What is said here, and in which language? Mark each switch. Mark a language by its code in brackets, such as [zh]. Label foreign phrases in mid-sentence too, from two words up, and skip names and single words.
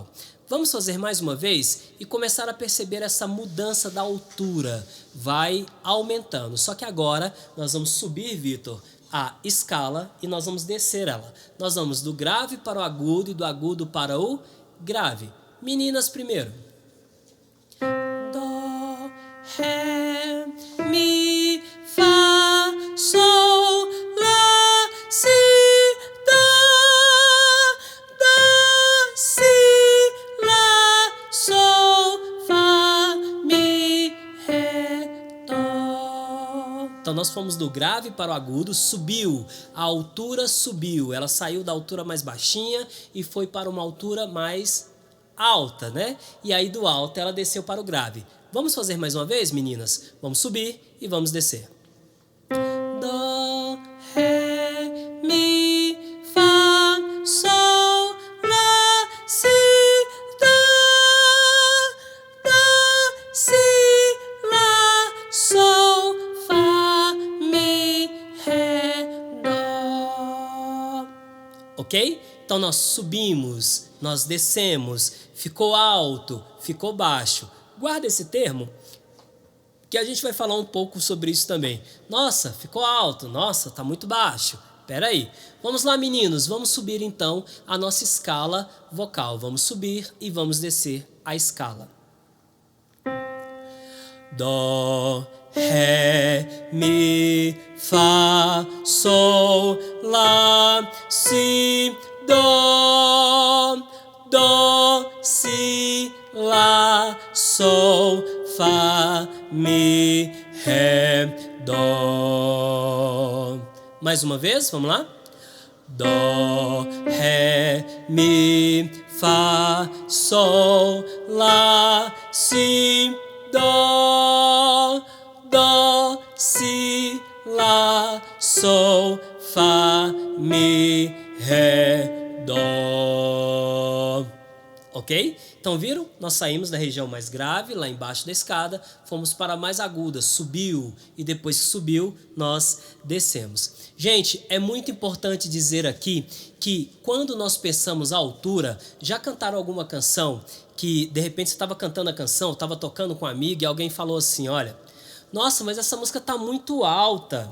[pt] Vamos fazer mais uma vez e começar a perceber essa mudança da altura. Vai aumentando. Só que agora nós vamos subir, Vitor, a escala e nós vamos descer ela. Nós vamos do grave para o agudo e do agudo para o grave. Meninas primeiro. Dó, ré, mi, fá, sol, lá, si, dó, dó, si, lá, sol, fá, mi, ré, dó. Então nós fomos do grave para o agudo, subiu, a altura subiu, ela saiu da altura mais baixinha e foi para uma altura mais alta, né? E aí do alto ela desceu para o grave. Vamos fazer mais uma vez, meninas? Vamos subir e vamos descer. Dó, ré, mi, fá, sol, lá, si, dó, dó, si, lá, sol, fá, mi, ré, dó. Ok? Então nós subimos, nós descemos, ficou alto, ficou baixo. Guarda esse termo, que a gente vai falar um pouco sobre isso também. Nossa, ficou alto, nossa, tá muito baixo. Pera aí. Vamos lá, meninos, vamos subir então a nossa escala vocal. Vamos subir e vamos descer a escala. Dó, ré, mi, fá, sol, lá, si, dó, dó, si, lá, sol, fá, mi, ré, dó. Mais uma vez, vamos lá? Dó, ré, mi, fá, sol, lá, si, dó, dó, si, lá, sol, fá, mi, ré, dó. Ok? Então viram? Nós saímos da região mais grave, lá embaixo da escada, fomos para a mais aguda, subiu, e depois que subiu, nós descemos. Gente, é muito importante dizer aqui que quando nós pensamos a altura, já cantaram alguma canção que de repente você estava cantando a canção, estava tocando com um amigo e alguém falou assim, olha, nossa, mas essa música está muito alta.